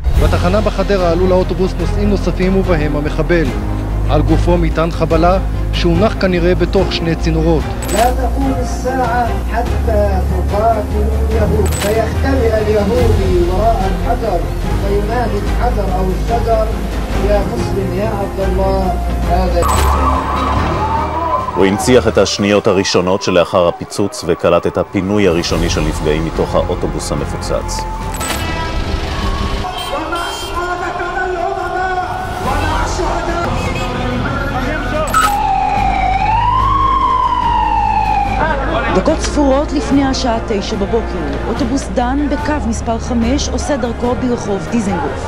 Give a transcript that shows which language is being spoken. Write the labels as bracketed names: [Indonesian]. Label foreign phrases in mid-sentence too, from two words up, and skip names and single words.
[Hebrew] בתחנה בחדרה עלו לאוטובוס נוסעים נוספים ובהם המחבל. על גופו מטען חבלה שהונח כנראה בתוך שני צינורות. [Arabic] لا تقوم الساعة حتى تقاتل اليهود فيختبئ اليهودي وراء الحجر فينادي الحجر أو الشجر يا مسلم يا عبد الله هذا. [Hebrew] הוא הנציח את השניות הראשונות שלאחר הפיצוץ וקלט את הפינוי הראשוני של נפגעים מתוך האוטובוס המפוצץ. דקות ספורות לפני השעה 9 בבוקר, אוטובוס דן בקו מספר 5 עושה דרכו ברחוב דיזנגוף.